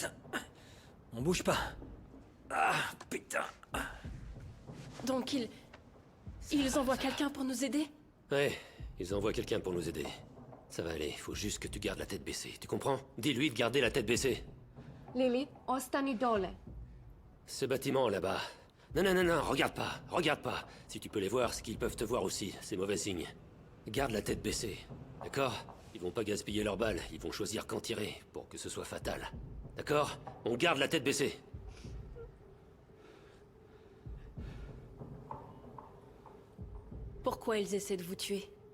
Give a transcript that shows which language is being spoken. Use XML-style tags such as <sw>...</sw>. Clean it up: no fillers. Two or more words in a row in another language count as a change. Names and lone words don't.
<fr>On bouge pas. Ah, putain. Donc ils envoient quelqu'un pour nous aider? Ouais, ils envoient quelqu'un pour nous aider. Ça va aller, faut juste que tu gardes la tête baissée, tu comprends? Dis-lui de garder la tête baissée.</fr> <sr>Lili, ostani dole.</sr> <fr>Ce bâtiment là-bas, Non, non, non, non, regarde pas, regarde pas. Si tu peux les voir, c'est qu'ils peuvent te voir aussi, c'est mauvais signe. Garde la tête baissée, d'accord? Ils vont pas gaspiller leurs balles, ils vont choisir quand tirer, pour que ce soit fatal. D'accord? On garde la tête baissée. Pourquoi ils essaient de vous tuer?</fr>